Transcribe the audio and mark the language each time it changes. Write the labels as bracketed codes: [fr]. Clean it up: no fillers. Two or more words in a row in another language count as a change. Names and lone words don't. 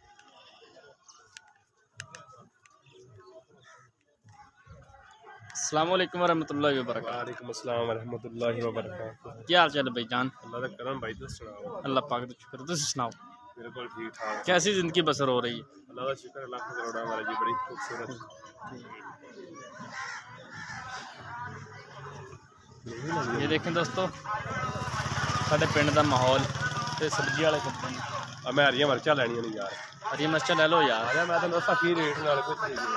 [ar] السلام عليكم ورحمة الله وبركاته. وعليكم السلام ورحمة الله وبركاته. [ur] کیا حال چال ہے بھائی جان? [pa] اللہ دا کرم بھائی، تسی سناؤ? اللہ پاک دا شکر, [ur] تم سناؤ بالکل ٹھیک ٹھاک. کیسی زندگی بسر ہو رہی ہے? [pa] اللہ دا شکر, [ur] لاکھ کروڑا ہمارا جی، بڑی خوبصورت. [pa] یہ دیکھیں دوستو ساڈے پنڈ دا ماحول تے سبزی والے کھڑے نے. اب میں ہریاں مرچاں لینیاں نے یار. [ur] ہری مرچا لے لو یار. [pa] آجا میں تو دساں کی ریٹ نال کچھ نہیں جی.